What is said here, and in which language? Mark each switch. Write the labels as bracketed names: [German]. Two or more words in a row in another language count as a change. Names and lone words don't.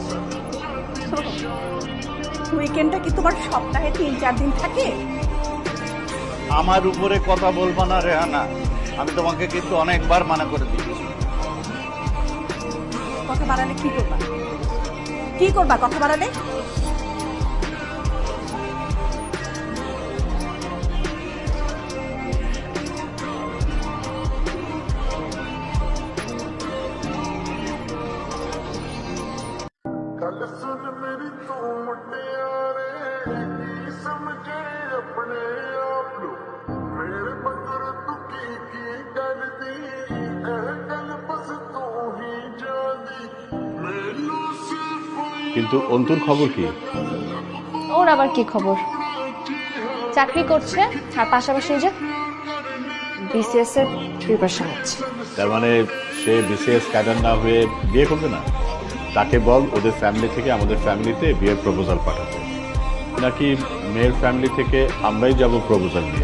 [Bangla] উইকেন্ডটা কি তোমার সপ্তাহে 3-4 দিন থাকে? আমার উপরে কথা বলবা না রেহানা, আমি তোমাকে কিন্তু অনেকবার মানা করে দিয়েছি। কথা বাড়ালে কি করবা? কি করবা কথা বাড়ালে? [Punjabi] ਗੱਲ ਸੁਣ ਮੇਰੀ ਤੂੰ ਮੁਟਿਆਰੇ ਕੀ ਸਮਝੇ ਆਪਣੇ ਆਪ ਨੂੰ ਮੇਰੇ ਮਗਰ ਤੂੰ ਕੀ ਕਰਦੀ ਇਹ ਗੱਲ ਬਸ ਤੂੰ ਹੀ ਜਾਣਦੀ ਮੈਨੂੰ ਸਿਰਫ [Bangla] কিন্তু অন্তুর খবর কি? ওর আবার কি খবর? চাকরি করছে আর পাশাপাশি ওই যে বিসিএস এর প্রিপারেশন হচ্ছে। তার মানে সে বিসিএস ক্যাডার না হয়ে বিয়ে করবে না? তাকে বল ওদের ফ্যামিলি থেকে আমাদের ফ্যামিলিতে বিয়ের প্রপোজাল পাঠাতে, নাকি মেয়ের ফ্যামিলি থেকে আমরাই যাব প্রপোজাল নিয়ে।